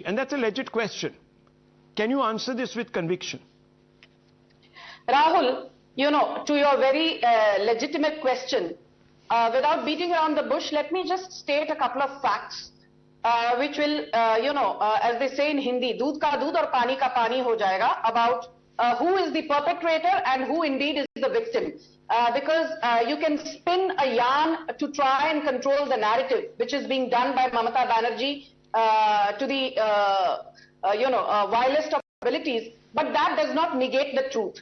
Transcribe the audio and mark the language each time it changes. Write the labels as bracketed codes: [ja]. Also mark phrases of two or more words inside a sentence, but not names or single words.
[en] And that's a legit question. Can you answer this with conviction? Rahul, you know, to your very legitimate question, without beating around the bush, let me just state a couple of facts which will, as they say in Hindi, [hi] Doodh ka doodh aur pani ka pani ho jayega, [en] about who is the perpetrator and who indeed is the victim. Because you can spin a yarn to try and control the narrative, which is being done by Mamata Banerjee to the, vilest of abilities, but that does not negate the truth.